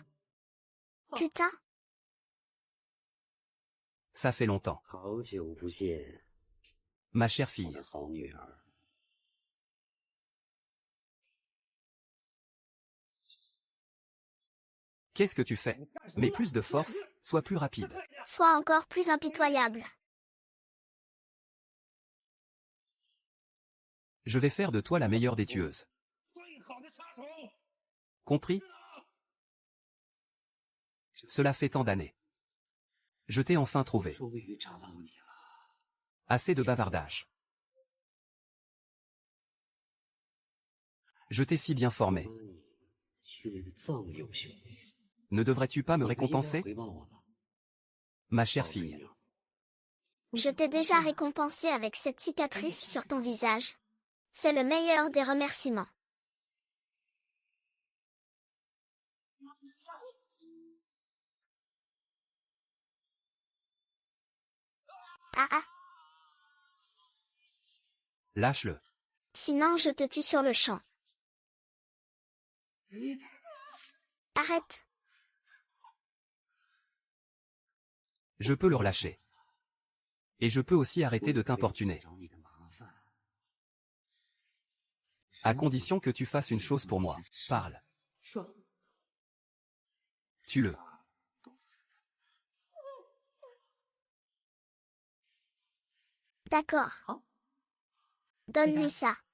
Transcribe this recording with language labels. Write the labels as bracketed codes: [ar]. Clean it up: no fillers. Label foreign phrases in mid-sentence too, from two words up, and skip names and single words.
[fr] Putain, Ça fait longtemps. [zh] 好久不见， [fr] Ma chère [zh] 我 [fr] fille. [zh] 的好女儿。 [fr] Qu'est-ce que tu fais? Mais plus de force, sois plus rapide. sois encore plus impitoyable. Je vais faire de toi la meilleure des tueuses. Compris? Cela fait tant d'années. Je t'ai enfin trouvé. [zh] 终于找到你了， [fr] Assez de bavardage. Je t'ai si bien formé. [zh] 妈你训练的这么优秀， [fr] Ne devrais-tu pas me [zh] 你不应该 [fr] récompenser? [zh] 回报我吗？ [fr] Ma chère [zh] 宝贝 [fr] fille. [zh] 女儿， [fr] Je t'ai déjà récompensé avec cette cicatrice sur ton visage. C'est le meilleur des remerciements. Ah, Lâche-le. sinon je te tue sur le champ. Arrête, Je peux le relâcher. Et je peux aussi arrêter de [zh] 不会再 [fr] t'importuner. [zh] 找你的麻烦。 [fr] À condition que tu fasses une chose pour moi. Parle. [zh] 说， [fr] Tue-le. d'accord. Hein? Donne-lui ça.